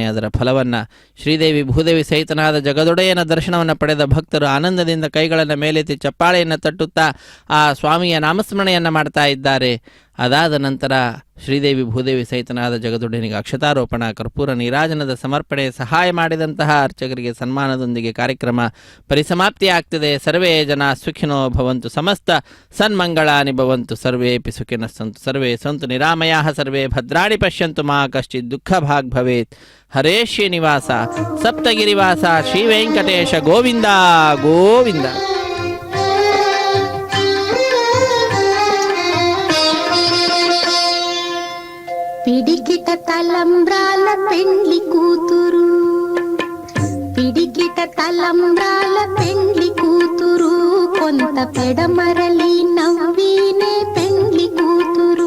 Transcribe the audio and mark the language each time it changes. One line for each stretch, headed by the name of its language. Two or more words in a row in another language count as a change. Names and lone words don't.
Kannada: ಅದರ ಫಲವನ್ನು ಶ್ರೀದೇವಿ ಭೂದೇವಿ ಸಹಿತನಾದ ಜಗದೊಡೆಯನ ದರ್ಶನವನ್ನು ಪಡೆದ ಭಕ್ತರು ಆನಂದದಿಂದ ಕೈಗಳನ್ನು ಮೇಲೆತ್ತಿ ಚಪ್ಪಾಳೆಯನ್ನು ತಟ್ಟುತ್ತಾ ಆ ಸ್ವಾಮಿಯ ನಾಮಸ್ಮರಣೆಯನ್ನು ಮಾಡ್ತಾ ಇದ್ದಾರೆ. ಅದಾದ ನಂತರ ಶ್ರೀದೇವಿ ಭೂದೇವಿ ಸಹಿತನಾದ ಜಗದೊಡೆಯನಿಗೆ ಅಕ್ಷತಾರೋಪಣ, ಕರ್ಪೂರ ನೀರಾಜನದ ಸಮರ್ಪಣೆ, ಸಹಾಯ ಮಾಡಿದಂತಹ ಅರ್ಚಕರಿಗೆ ಸನ್ಮಾನದೊಂದಿಗೆ ಕಾರ್ಯಕ್ರಮ ಪರಿಸಮಾಪ್ತಿಯಾಗ್ತದೆ.
Sanskrit: सर्वे जन सुखिनो भवंतु, समस्त सन्मंगलानि भवंतु, सर्वेपि सुखिनः संतु, सर्वे संतु निरामयाः, सर्वे भद्राणि पश्यंतु, मा कश्चित् दुःख भाग् भवेत्. हरे श्रीनिवास सप्तगिरिवास श्री वेंकटेश गोविंद गोविंद.
Telugu: పిడికిట తలంబ్రాల పెండ్లి కూతురు, పిడికిట తలంబ్రాల పెండ్లి కూతురు, కొంత పెడమరలి నవ్వినే పెండ్లి కూతురు.